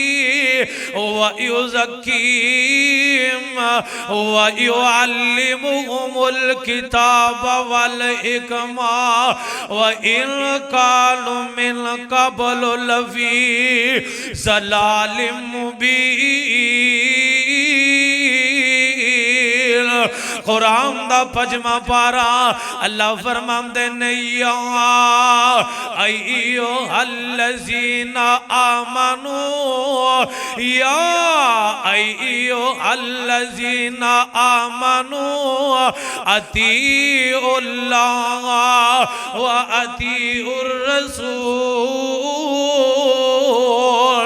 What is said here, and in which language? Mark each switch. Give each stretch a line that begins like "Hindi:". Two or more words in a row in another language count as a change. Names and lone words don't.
Arabic: ویزکیہم ویعلمہم الکتاب والحکمہ وَإِن كَانُوا مِن قَبْلُ لَفِي ضَلَالٍ مُبِينٍ.
Punjabi: قرآن دا پجمہ پارا اللہ فرماندے نے
Arabic: یا ایوہ الذین آمنوا یا ایوہ الذین آمنوا اطیعوا اللہ و اطیعوا الرسول.